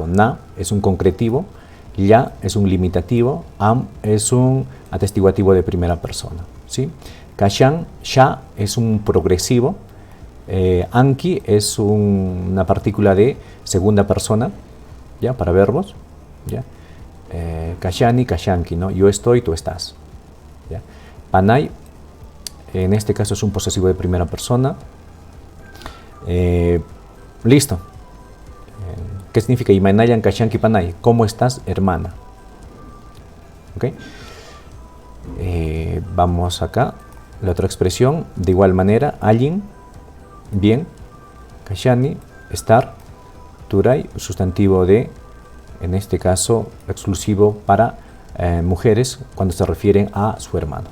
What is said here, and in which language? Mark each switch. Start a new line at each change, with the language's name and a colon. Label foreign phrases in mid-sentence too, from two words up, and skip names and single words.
Spanish: Na es un concretivo, ya es un limitativo, am es un atestiguativo de primera persona, ¿sí? Kashan, sha es un progresivo, anki es una partícula de segunda persona, ¿ya? Para verbos, ¿ya?
Quechua: Kashani, kashanki,
Spanish: ¿no? Yo estoy, tú estás, ¿ya? Panay, en este caso es un posesivo de primera persona. Listo. ¿Qué significa?
Quechua: Imanayan kashanki panay.
Spanish: ¿Cómo estás, hermana? ¿Ok? Vamos acá. La otra expresión, de igual manera, alguien, bien, kashani, estar, turay, sustantivo de, en este caso, exclusivo para mujeres cuando se refieren a su hermano.